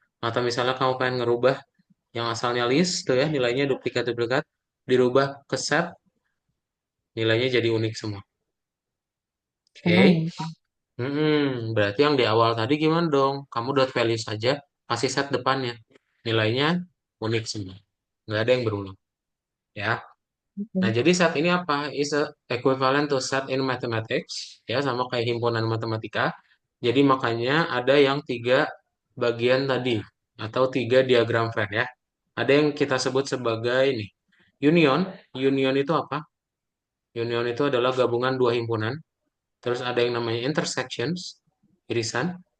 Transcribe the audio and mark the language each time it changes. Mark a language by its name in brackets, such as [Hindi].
[Indonesian] Atau misalnya kamu pengen ngerubah yang asalnya list tuh ya, nilainya duplikat-duplikat, dirubah ke set, nilainya jadi unik semua. Oke. Oh. Berarti yang di awal tadi gimana dong? Kamu dot value saja, kasih set depannya. Nilainya unik semua. Nggak ada yang berulang. Ya. Nah, Oke. jadi set ini apa? [English] Is a equivalent to set in mathematics. [Indonesian] Ya, sama kayak himpunan matematika. Jadi makanya ada yang tiga bagian tadi. Atau tiga diagram Venn ya. Ada yang kita sebut sebagai ini. Union. Union itu apa? Union itu adalah gabungan dua himpunan. Terus ada yang namanya intersections, irisan.